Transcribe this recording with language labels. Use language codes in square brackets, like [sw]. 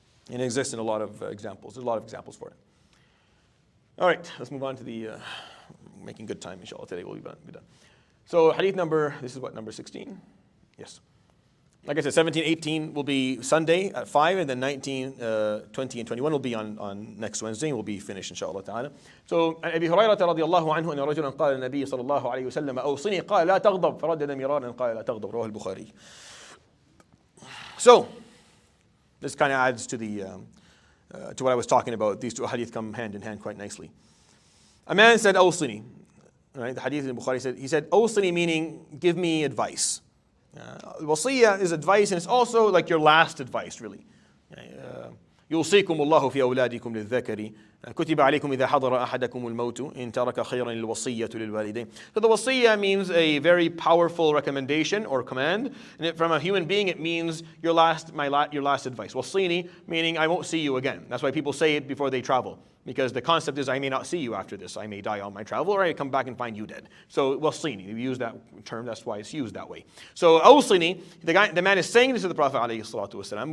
[en] And it exists in a lot of examples. There's a lot of examples for it. All right, let's move on to the making good time, inshallah. Today we'll be done. So hadith number 16? Yes. Like I said, 17, 18 will be Sunday at 5, and then 19, 20, and 21 will be on next Wednesday, and we'll be finished, inshallah ta'ala. [ar] So, عن أبي هريرة رضي الله عنه أن رجلا قال النبي صلى الله عليه وسلم أوصني قال لا تغضب فردد مرارا قال لا تغضب رواه البخاري. [en] So, this kind of adds to to what I was talking about. These two hadith come hand in hand quite nicely. A man said, "Awsini." Right? The hadith in Bukhari he said, "Awsini," meaning give me advice. Wasiyya is advice, and it's also like your last advice, really. [ar] يوصيكم الله في أولادكم للذكر كتب عليكم إذا حضر أحدكم الموت إن ترك خيرا الوصية للوالدين. [en] So the wasiyah means a very powerful recommendation or command. And from a human being, it means your last advice. Wasini, meaning I won't see you again. That's why people say it before they travel. Because the concept is I may not see you after this. I may die on my travel, or I come back and find you dead. So wasini, we use that term, that's why it's used that way. So awsini, the man is saying this to the Prophet ﷺ.